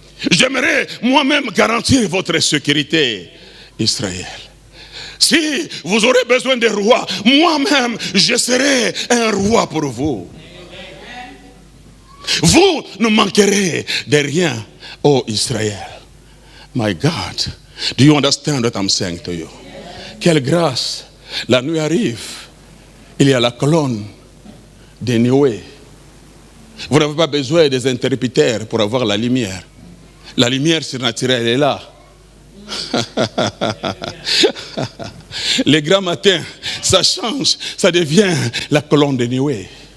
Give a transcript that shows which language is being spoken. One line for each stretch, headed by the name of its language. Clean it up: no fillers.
French: J'aimerais moi-même garantir votre sécurité, Israël. Si vous aurez besoin de rois, moi-même, je serai un roi pour vous. Vous ne manquerez de rien, oh Israël.
English: My God, do you understand what I'm saying to you?
French: Quelle grâce. La nuit arrive, il y a la colonne de nuée. Vous n'avez pas besoin des interrupteurs pour avoir la lumière. La lumière surnaturelle est là. Les grands matins, ça change, ça devient la colonne de nuée.